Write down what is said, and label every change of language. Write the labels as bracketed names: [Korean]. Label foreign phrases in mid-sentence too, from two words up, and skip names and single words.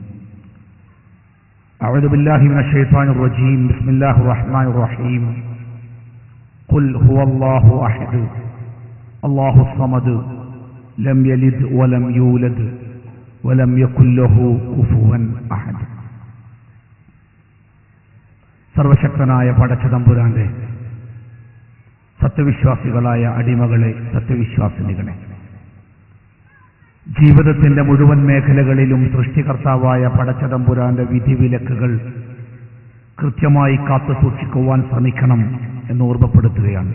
[Arabic] أعوذ بالله من الشيطان الرجيم. بسم الله الرحمن الرحيم. قل هو الله أحد الله الصمد لم يلد ولم يولد ولم يكن له كفوا أحد. [Malayalam] സർവശക്തനായ പടച്ചതമ്പുരാന്റെ സത്യവിശ്വാസികളായ അടിമകളെ, സത്യവിശ്വാസിനികളെ, ജീവിതത്തിന്റെ മുഴുവൻ മേഖലകളിലും സൃഷ്ടികർത്താവായ പടച്ചതമ്പുരാന്റെ വിധിവിലക്കുകൾ കൃത്യമായി കാത്തു സൂക്ഷിക്കുവാൻ ശ്രമിക്കണം എന്ന് ഓർമ്മപ്പെടുത്തുകയാണ്.